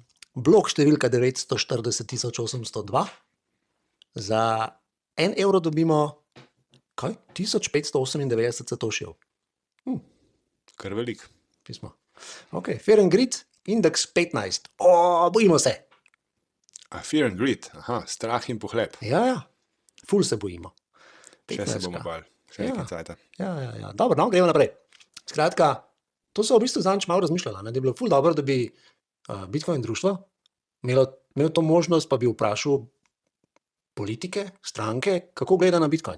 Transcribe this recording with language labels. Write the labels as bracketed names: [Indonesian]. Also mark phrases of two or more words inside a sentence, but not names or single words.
[Slovenian] Blok številka 940.802. Za 1 evro dobimo, kaj? 1598 satošijev. Kar velik. Pismo. Ok, Fair and Grid, indeks 15. Bojimo se. Fear and greed. Aha, strah in pohlep. Ja. Ful se bojimo. Še se bomo 15. bali. Še Ja. nekaj cajta. Ja. Dobro, no, gremo naprej. Skratka, to so v bistvu zadnjič malo razmišljala, ne? Da je bilo ful dobro, da bi Bitcoin društvo imelo to možnost, pa bi vprašal politike, stranke, kako gleda na Bitcoin.